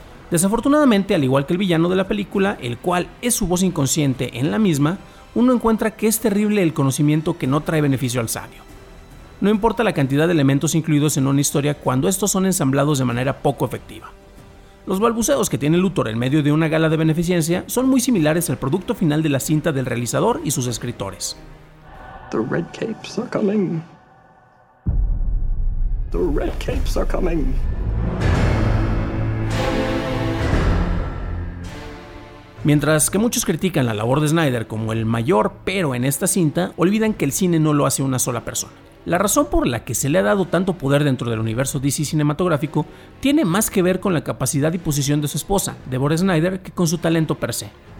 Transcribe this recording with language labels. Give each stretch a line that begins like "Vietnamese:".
Spanish: Desafortunadamente, al igual que el villano de la película, el cual es su voz inconsciente en la misma, uno encuentra que es terrible el conocimiento que no trae beneficio al sabio. No importa la cantidad de elementos incluidos en una historia cuando estos son ensamblados de manera poco efectiva. Los balbuceos que tiene Luthor en medio de una gala de beneficencia son muy similares al producto final de la cinta del realizador y sus escritores.
English: The red capes are coming. The red capes are coming.
Spanish: Mientras que muchos critican la labor de Snyder como el mayor pero en esta cinta, olvidan que el cine no lo hace una sola persona. La razón por la que se le ha dado tanto poder dentro del universo DC cinematográfico tiene más que ver con la capacidad y posición de su esposa, Deborah Snyder, que con su talento per se.